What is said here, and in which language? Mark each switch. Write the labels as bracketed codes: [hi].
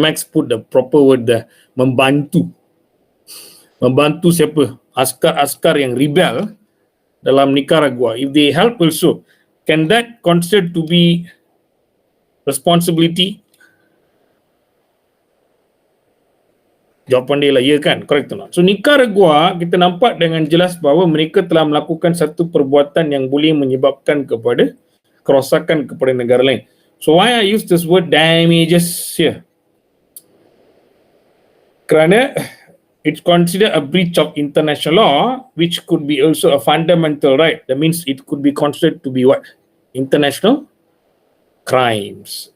[en] Max put the proper word there, [ms] membantu siapa? Askar-askar yang rebel dalam Nicaragua. [en] If they help also, can that considered to be responsibility? [ms] Jawapan dia lah, ya kan? [en] Correct or not? So [ms] Nicaragua, kita nampak dengan jelas bahawa mereka telah melakukan satu perbuatan yang boleh menyebabkan kepada kerosakan kepada negara lain. [en] So why I use this word damages here? [ms] Kerana [en] it's considered a breach of international law, which could be also a fundamental right. That means it could be considered to be what? International crimes.